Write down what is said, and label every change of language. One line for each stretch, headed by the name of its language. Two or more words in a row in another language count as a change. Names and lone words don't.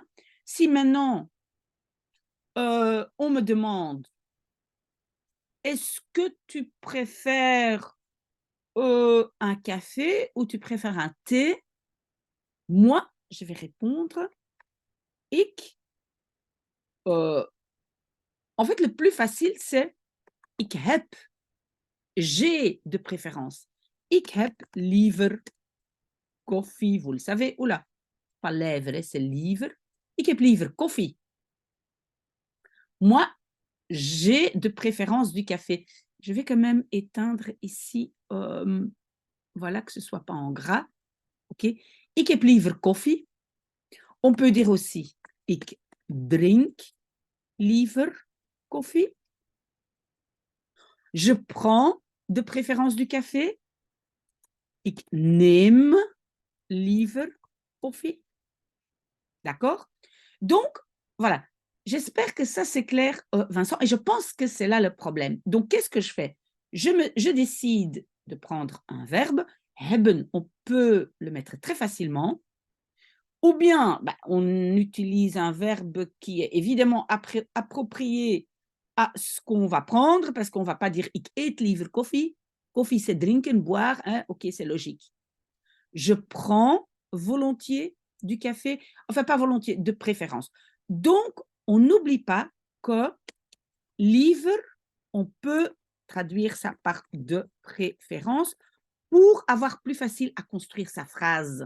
French: Si maintenant on me demande est-ce que tu préfères un café ou tu préfères un thé? Moi, je vais répondre ik. En fait, le plus facile, c'est
Dutch: ik heb.
French: J'ai de préférence.
Dutch: Ik heb liever koffie,
French: vous le savez. Oula, pas lèvres, c'est liever.
Dutch: Ik heb liever koffie.
French: Moi, j'ai de préférence du café. Je vais quand même éteindre ici, voilà, que ce ne soit pas en gras.
Dutch: OK. Ik heb liever koffie.
French: On peut dire aussi
Dutch: ik drink liever koffie.
French: Je prends de préférence du café.
Dutch: Ik neem liever koffie.
French: D'accord? Donc, voilà. J'espère que ça, c'est clair, Vincent, et je pense que c'est là le problème. Donc, qu'est-ce que je fais? Je décide de prendre un verbe. Hebben, on peut le mettre très facilement. Ou bien, on utilise un verbe qui est évidemment approprié à ce qu'on va prendre, parce qu'on ne va pas dire «
Dutch: ik eet liever koffie ».
French: Koffie, c'est drinken, boire. Hein? OK, c'est logique. Je prends volontiers du café, enfin pas volontiers, de préférence. Donc, on n'oublie pas que liever, on peut traduire ça par de préférence pour avoir plus facile à construire sa phrase.